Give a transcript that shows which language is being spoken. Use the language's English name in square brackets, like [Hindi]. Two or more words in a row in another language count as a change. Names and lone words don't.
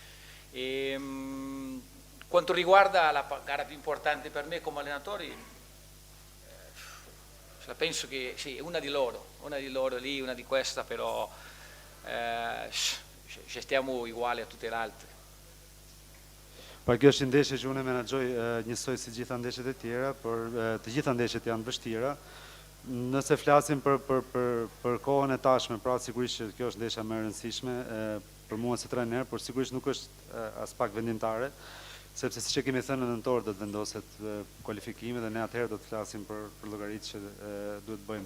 [Italian] Quanto riguarda la gara più importante per me come allenatore, penso che sì, una di loro lì, una di questa, però stiamo uguali a tutte le altre. [Albanian] Pra kjo është ndeshje që unë menaxhoj njësoj si gjitha ndeshjet e tjera, por të gjitha ndeshjet janë vështira. Nëse flasim për kohën e tashme, pra sigurisht që kjo është ndeshja më e rëndësishme për mua si trajner, por sigurisht nuk është as pak vendimtare, sepse siç e kemi thënë në nëntor do të vendoset kualifikimi dhe ne atëherë do të flasim për llogaritë që duhet bëjmë.